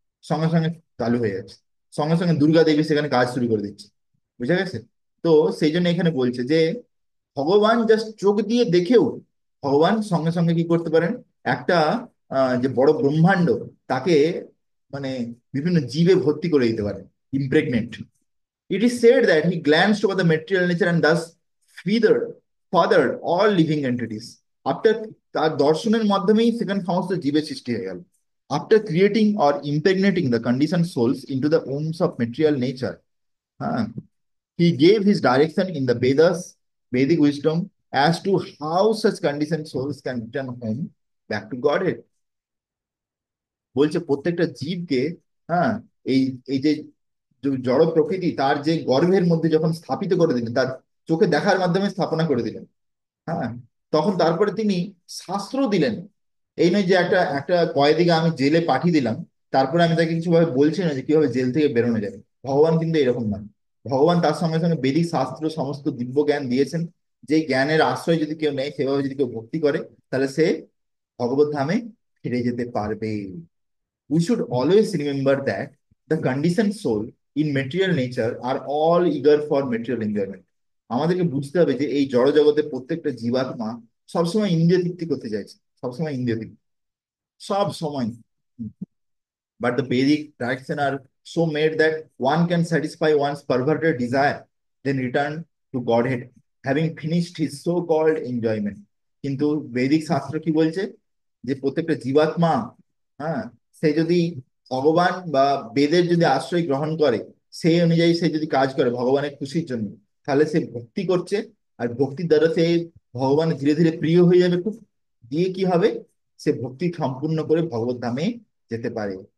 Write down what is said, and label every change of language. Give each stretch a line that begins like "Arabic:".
Bangla: সঙ্গে সঙ্গে চালু হয়ে যাচ্ছে। সঙ্গে সঙ্গে দুর্গা দেবী সেখানে কাজ শুরু করে দিচ্ছে। বুঝা গেছে? তো সেই জন্য এখানে বলছে যে ভগবান জাস্ট চোখ দিয়ে দেখেও ভগবান সঙ্গে সঙ্গে কি করতে পারেন, একটা যে বড় ব্রহ্মাণ্ড, তাকে মানে বিভিন্ন জীবে ভর্তি করে দিতে পারেন, ইমপ্রেগনেন্ট।
English: It is said that he glanced over the material nature and thus feathered, fathered all living entities.
Bangla: After তার দর্শনের মাধ্যমেই সেখানে সমস্ত জীবের সৃষ্টি হয়ে গেল।
English: After creating or impregnating the conditioned souls into the wombs of material nature, huh, he gave his direction in the Vedas, Vedic wisdom, as to how such conditioned souls can return home back to Godhead.
Bangla: বলছে প্রত্যেকটা জীবকে, হ্যাঁ, এই এই যে জড় প্রকৃতি তার যে গর্ভের মধ্যে যখন স্থাপিত করে দিলেন, তার চোখে দেখার মাধ্যমে স্থাপনা করে দিলেন। হ্যাঁ, তখন তারপরে তিনি শাস্ত্র দিলেন। এই নয় যে একটা একটা কয়েদিকে আমি জেলে পাঠিয়ে দিলাম, তারপরে আমি তাকে কিছু ভাবে বলছি না যে কিভাবে জেল থেকে বেরোনো যাবে। ভগবান কিন্তু এরকম নয়। ভগবান তার সঙ্গে সঙ্গে বেদিক শাস্ত্র সমস্ত দিব্য জ্ঞান দিয়েছেন। যে জ্ঞানের আশ্রয় যদি কেউ নেয়, সেভাবে যদি কেউ ভক্তি করে, তাহলে সে ভগবত ধামে ফিরে যেতে পারবে।
English: We should always remember that the conditioned soul in material nature are all eager for material enjoyment.
Bangla: আমাদেরকে বুঝতে হবে যে এই জড় জগতের প্রত্যেকটা জীবাত্মা সবসময় ইন্দ্রিয় তৃপ্তি করতে চাইছে, সবসময় ইন্দ্রিয় তৃপ্তি, সব সময়।
English: But the Vedic tradition are so made that one can satisfy one's perverted desire, then return to Godhead, having finished his so-called enjoyment.
Bangla: কিন্তু বৈদিক শাস্ত্র কি বলছে? যে প্রত্যেকটা জীবাত্মা, হ্যাঁ, সে যদি ভগবান বা বেদের যদি আশ্রয় গ্রহণ করে, সেই অনুযায়ী সে যদি কাজ করে ভগবানের খুশির জন্য, তাহলে সে ভক্তি করছে। আর ভক্তির দ্বারা সে ভগবানের ধীরে ধীরে প্রিয় হয়ে যাবে খুব, দিয়ে কি হবে, সে ভক্তি সম্পূর্ণ করে ভগবত ধামে যেতে পারে।